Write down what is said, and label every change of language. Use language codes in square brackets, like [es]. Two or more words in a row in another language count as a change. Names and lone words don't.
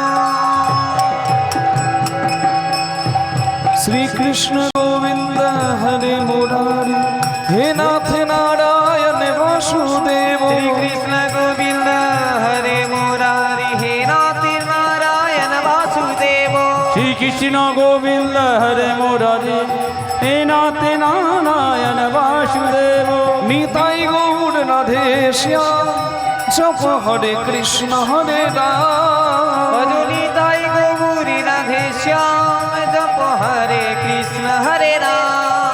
[sa] श्री कृष्ण गोविंद हरे मुरारी हे नाथ नारायण वासुदेव श्री कृष्ण गोविंद हरे मुरारी हे नाथ नारायण वासुदेव কৃষ্ণ গোবিন্দ হরে মুরারি হে নাথ নারায়ণ বাসুদেব [bn] নিতাই গৌর রাধে শ্যাম জপ হরে কৃষ্ণ হরে রাম ভজনি তাই গৌরী রাধে শ্যাম জপ হরে কৃষ্ণ হরে রাম